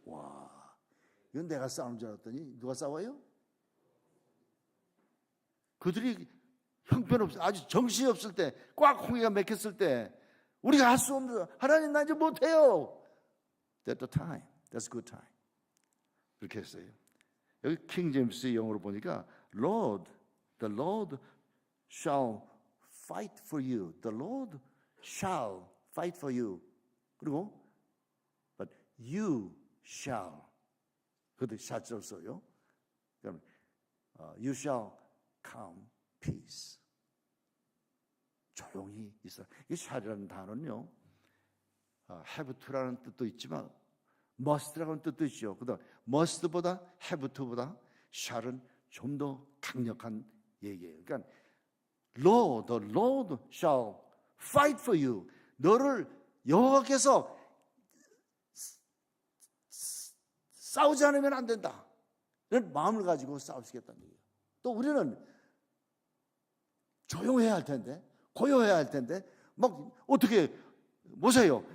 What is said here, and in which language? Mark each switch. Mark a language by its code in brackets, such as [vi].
[ko] 와, 이건 내가 싸우는 줄 알았더니 누가 싸워요? 그들이 형편없을, 아주 정신이 없을 때, 꽉 홍해가 막혔을 때, 우리가 할 수 없는, 하나님 나 이제 못해요. [en] That's the time. That's good time. 그렇게 했어요. 여기 킹 제임스 영어로 보니까 Lord, the Lord shall fight for you. The Lord shall fight for you. 그리고 but you shall. [ko] 그것도 샷을 써요. [en] 그러면 you shall calm peace. [ko] 조용히 있어. 이 샬이라는 단어는요, have to라는 뜻도 있지만 must라는 뜻도 있죠. 그다음 must보다 have to보다 샬은 좀 더 강력한 얘기예요. [en] 그러니까 Lord, the Lord shall fight for you. [ko] 너를 여호와께서 싸우지 않으면 안 된다. 이런 마음을 가지고 싸우시겠다는 얘기예요. 또 우리는 조용해야 할 텐데, 고요해야 할 텐데, 막 어떻게 보세요.